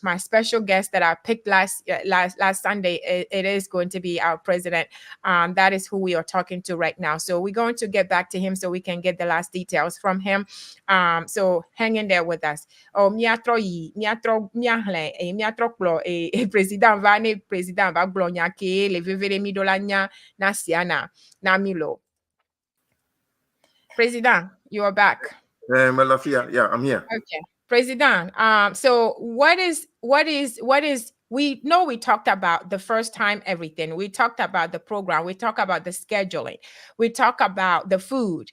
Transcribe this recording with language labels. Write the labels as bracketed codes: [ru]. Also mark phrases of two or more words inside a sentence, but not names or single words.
[en] My special guest that I picked last Sunday, it is going to be our president. That is who we are talking to right now. So we're going to get back to him so we can get the last details from him. So hang in there with us. [ee] Oh, president va glonya ke le vevere mi dolanya na Siena na milo. [en] President, you are back. Malafia, yeah, I'm here. Okay, President. So what is we know we talked about the first time everything. We talked about the program. We talked about the scheduling. We talked about the food.